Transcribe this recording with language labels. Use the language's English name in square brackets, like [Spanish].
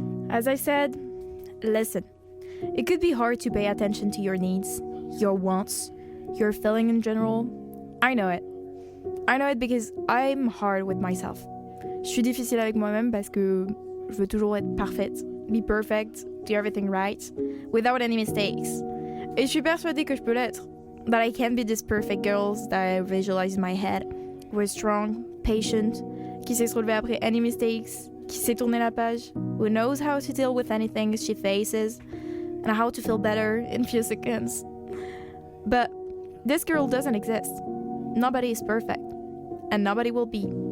[English] As I said, listen. It could be hard to pay attention to your needs, your wants, your feeling in general. I know it. I know it because I'm hard with myself. [French] Je suis difficile avec moi-même parce que je veux toujours être parfaite, [English] be perfect, do everything right, without any mistakes. [French] Et je suis persuadée que je peux l'être. [English] That I can be this perfect girl that I visualize in my head, who is strong, patient, [French] qui sait se relever après [English] any mistakes, [French] qui sait tourner la page, [English] who knows how to deal with anything she faces, and how to feel better in few seconds. But this girl doesn't exist. Nobody is perfect, and nobody will be.